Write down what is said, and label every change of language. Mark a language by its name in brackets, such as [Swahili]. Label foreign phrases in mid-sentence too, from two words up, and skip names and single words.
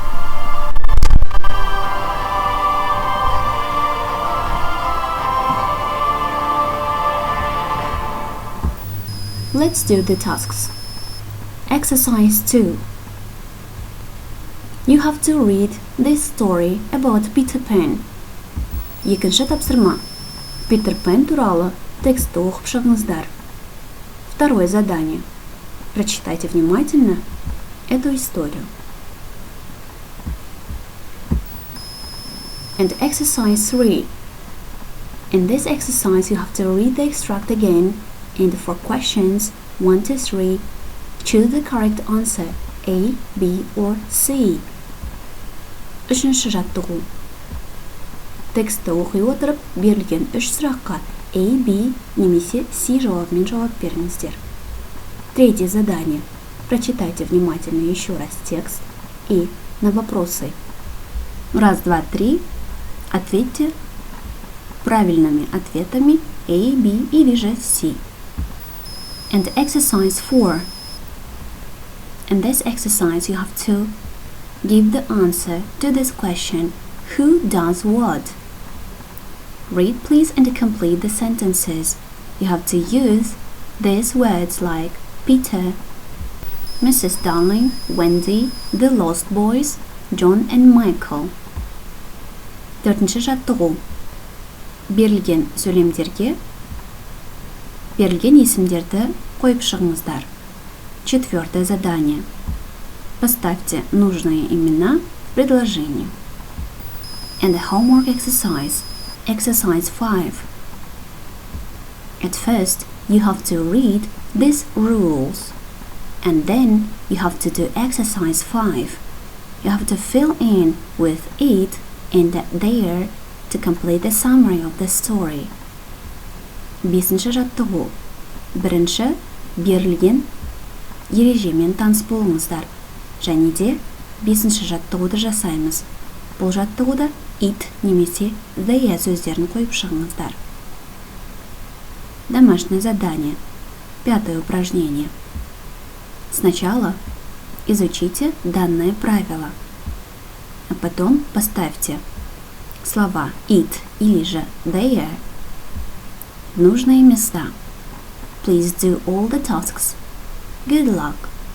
[English] Let's do the tasks. Exercise 2. You have to read this story about Peter Pan. [Kazakh] Екінші тапсырма. Peter Pan туралы текстті оқып шығыңыздар. [Russian] Второе задание. Прочитайте внимательно эту историю. [English] And exercise 3. In this exercise you have to read the extract again, and for questions 1 to 3, choose the correct answer A, B or C. [Kazakh] Үшінші жаттығу. Тексті оқи отырып, берілген 3 сұраққа A, B немесе C жауабымен жауап беріңіздер. [Russian] Третье задание. Прочитайте внимательно еще раз текст и на вопросы 1, 2, 3 ответьте правильными ответами A, B или же C. [English] And exercise 4. In this exercise you have to give the answer to this question Who does what? Read please and complete the sentences. You have to use these words like Peter, Mrs. Darling, Wendy, the Lost Boys, John and Michael. [Kazakh] Төртінші жаттығу. Берілген сөйлемдерге берілген есімдерді қойып шығыңыздар. [Russian] Четвертое задание. Поставьте нужные имена в предложении. [English] And the homework exercise. Exercise 5. At first, you have to read these rules. And then you have to do exercise 5. You have to fill in with it and there to complete the summary of the story. [Kazakh] Бесінші жаттығу. Бірінші, берілген ережемен таныс болыңыздар. Және де бесінші жаттығуды жасаймыз. Бұл жаттығуда it немесе there сөздерін қойып шығыңыздар. [Russian] Домашнее задание. Пятое упражнение. Сначала изучите данное правило, а потом поставьте слова it или же there в нужные места. [English] Please do all the tasks. Good luck!